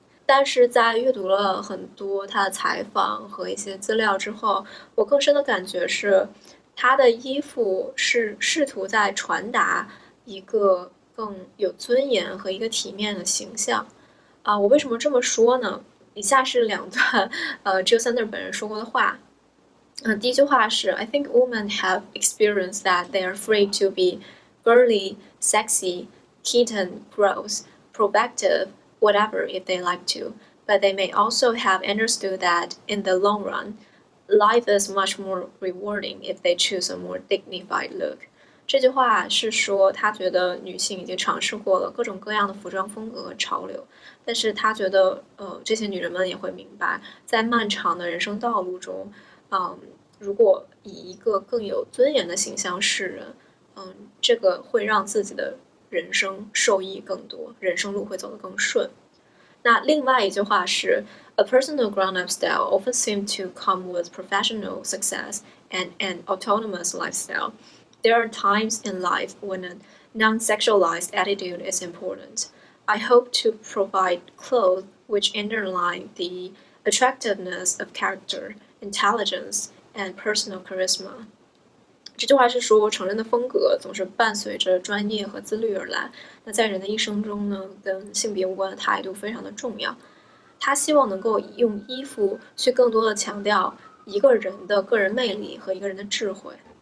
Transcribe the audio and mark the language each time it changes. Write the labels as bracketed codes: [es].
[zh] 但是在阅读了很多他的采访和一些资料之后，我更深的感觉是，他的衣服是试图在传达一个更有尊严和一个体面的形象。我为什么这么说呢？以下是2段Jil Sander 本人说过的话。第一句话是 [en] I think women have experienced that they are free to be girly, sexy, kitten, gross, provocative, whatever if they like to, but they may also have understood that in the long run, life is much more rewarding if they choose a more dignified look. [zh] 这句话是说，他觉得女性已经尝试过了各种各样的服装风格和潮流，但是他觉得，这些女人们也会明白，在漫长的人生道路中，如果以一个更有尊严的形象示人，这个会让自己的人生受益更多，人生路会走得更顺。那另外一句话是 [en] A personal grown-up style often seems to come with professional success and an autonomous lifestyle. There are times in life when a non-sexualized attitude is important. I hope to provide clothes which underline the attractiveness of character, intelligence, and personal charisma. [zh] 这句话是说，成人的风格总是伴随着专业和自律而来。那在人的一生中呢，跟性别无关的态度非常的重要。他希望能够用衣服去更多的强调一个人的个人魅力和一个人的智慧。